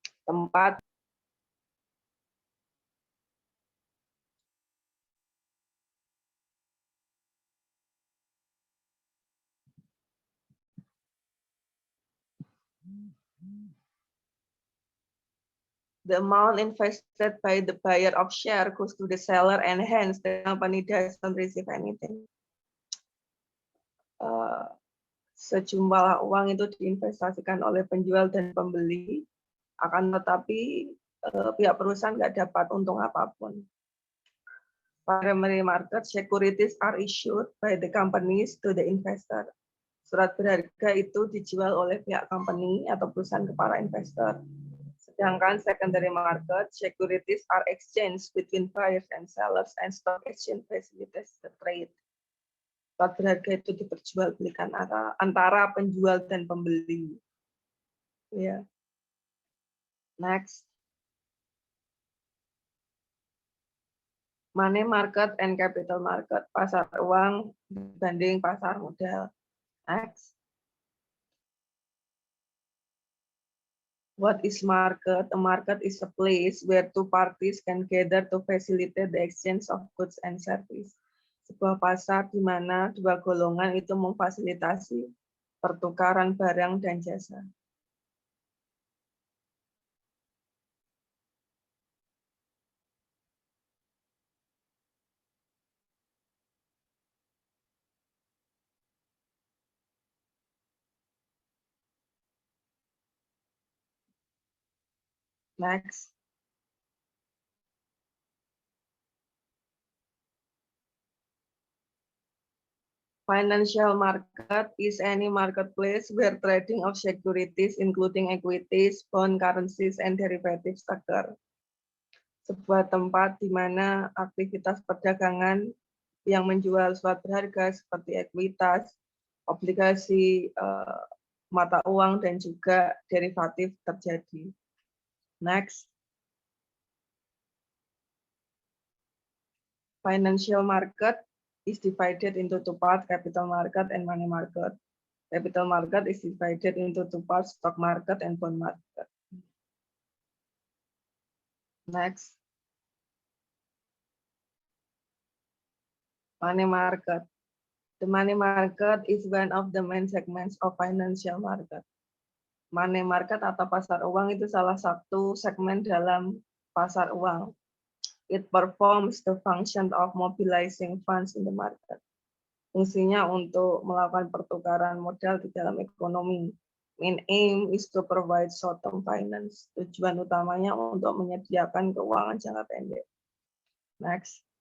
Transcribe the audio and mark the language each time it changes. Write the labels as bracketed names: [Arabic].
[Indonesian] Tempat [English] the amount invested by the buyer of share goes to the seller and hence the company doesn't receive anything. [Indonesian] Sejumlah uang itu diinvestasikan oleh penjual dan pembeli, akan tetapi pihak perusahaan nggak dapat untung apapun. [English] Primary market securities are issued by the companies to the investor. [Indonesian] Surat berharga itu dijual oleh pihak company atau perusahaan ke para investor. Sedangkan [English] secondary market, securities are exchanged between buyers and sellers and stock exchange facilitates the trade. [Indonesian] Surat berharga itu diperjualbelikan antara penjual dan pembeli. Ya. [English] Next. Money market and capital market, [Indonesian] pasar uang dibanding pasar modal. [English] Next. What is market? A market is a place where two parties can gather to facilitate the exchange of goods and service. [Indonesian] Sebuah pasar di mana dua golongan itu memfasilitasi pertukaran barang dan jasa. [English] Next. Financial market is any marketplace where trading of securities including equities, bond, currencies, and derivatives occur. [Indonesian] Sebuah tempat di mana aktivitas perdagangan yang menjual suatu berharga seperti ekuitas, obligasi, mata uang, dan juga derivatif terjadi. [English] Next. Financial market is divided into two parts, capital market and money market. Capital market is divided into two parts, stock market and bond market. Next. Money market. The money market is one of the main segments of financial market. [Indonesian] Money market atau pasar uang itu salah satu segmen dalam pasar uang. [English] It performs the function of mobilizing funds in the market. [Indonesian] Fungsinya untuk melakukan pertukaran modal di dalam ekonomi. [English] Main aim is to provide short-term finance. [Indonesian] Tujuan utamanya untuk menyediakan keuangan jangka pendek. [English] Next.